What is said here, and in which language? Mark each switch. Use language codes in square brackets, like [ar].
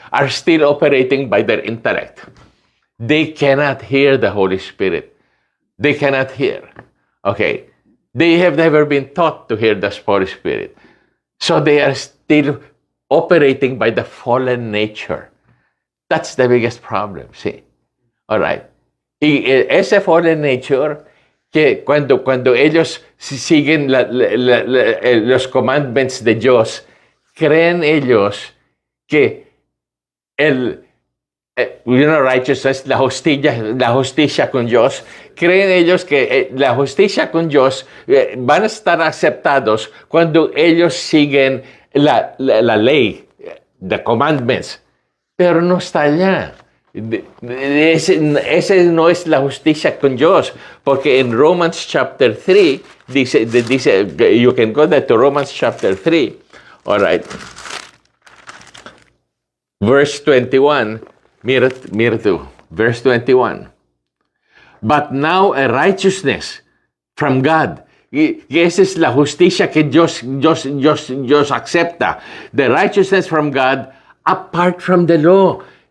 [en] are still operating by their intellect. They cannot hear the Holy Spirit. They cannot hear. Okay. They have never been taught to hear the Holy Spirit. So they are still operating by the fallen nature. That's the biggest problem, see? All right. [es] Ese [en] fallen nature, [es] que cuando ellos siguen los commandments de Dios, creen ellos que righteousness, la justicia con Dios, creen ellos que la justicia con Dios van a estar aceptados cuando ellos siguen la ley, [en] the commandments, [es] pero no está allá. Ese no es la justicia con Dios, porque en [en] Romans chapter 3, [es] dice, [en] you can go there to Romans chapter 3, all right, verse 21, [es] mira tú, [en] verse 21. But now a righteousness from God. [es] Y esa es la justicia que Dios acepta. [en] The righteousness from God apart from the law.